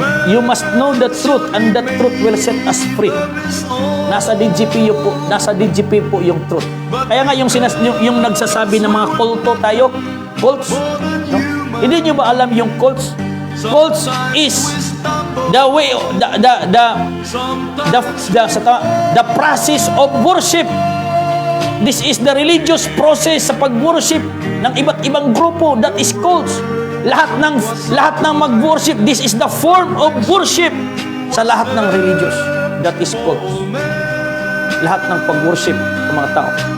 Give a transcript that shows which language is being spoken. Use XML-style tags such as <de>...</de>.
<en>You must know the truth and that truth will set us free.</en> <tl>Nasa DGP po yung truth. Kaya nga yung nagsasabi ng mga kulto tayo, cults, no? Hindi nyo ba alam yung cults?</tl> <en>Cults is the way, the process of worship. This is the religious process</en> <tl>sa pag-worship ng iba't ibang grupo,</tl> <en>that is cults.</en> <tl>Lahat ng mag-worship,</tl> <en>this is the form of worship sa lahat ng religious, that is cults.</en> <tl>Lahat ng pag-worship ng mga tao.</tl>